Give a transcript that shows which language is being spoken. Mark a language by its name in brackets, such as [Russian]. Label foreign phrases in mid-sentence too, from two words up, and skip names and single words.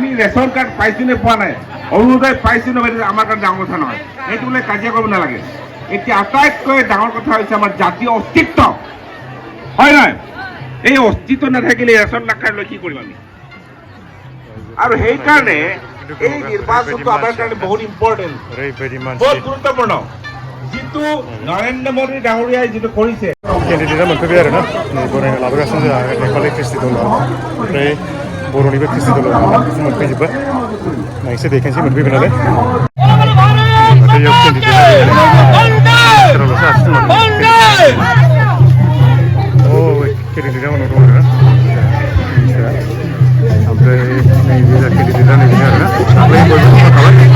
[Assamese] ৰেচন কাৰ্ড পাইছো নে পোৱা নাই অৰুণোদয় পাইছো নে আমাৰ কাৰণে ডাঙৰ কথা নহয় সেইটো বোলে কাজিয়া কৰিব নালাগে এতিয়া আটাইতকৈ ডাঙৰ কথা হৈছে আমাৰ জাতীয় অস্তিত্ব হয় নহয় এই অস্তিত্ব নাথাকিলে ৰেচন নাখাই লৈ কি কৰিম আমি আৰু সেইকাৰণে এই নিৰ্বাচনটো আমাৰ কাৰণে বহুত ইম্পৰ্টেণ্ট বহুত গুৰুত্বপূৰ্ণ যিটো নৰেন্দ্ৰ মোদী ডাঙৰীয়াই যিটো কৰিছে [Bodo] केन्डिडेटआ मोनफैबाय आरो ना बरायना लाबोगासिनो जोंहा नेपालि ख्रिस्टि दल ओमफ्राय बर'निबो ख्रिस्टि दल मोनफैजोब्बाय नायसो देखायनोसै मोनफैबाय नालाय केन्डिडेटआ उनाव दं आरो ना ओमफ्राय नैबे केन्डिडेटआ नैबेनो आरो ना दाख्लै बयबो थाबाय